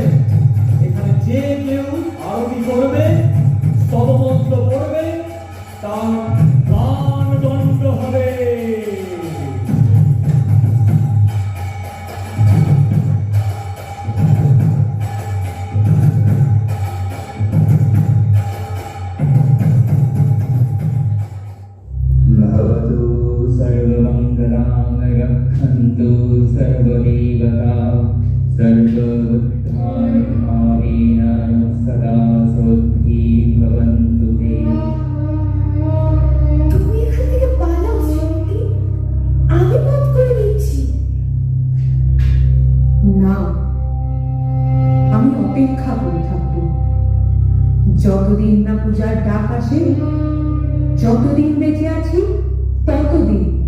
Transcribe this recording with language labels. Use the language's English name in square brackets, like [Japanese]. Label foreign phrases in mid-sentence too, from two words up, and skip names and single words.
[Bangla] এখানে যে কেউ আরতি করবে, স্তবমন্ত্র পড়বে, তার প্রাণদণ্ড হবে। [Sanskrit] भवतु सर्वमङ्गलां रक्षन्तु सर्वदेवता सर्वबुद्धानुभावेन सदा स्वस्ति भवन्तु ते। [Bangla] তুমি এখান থেকে পালাও শ্রীমতী, আমি পথ করে দিচ্ছি। না, আমি অপেক্ষা করে থাকবো। যতদিন না পূজার ডাক আসে, যতদিন বেঁচে আছি ততদিন।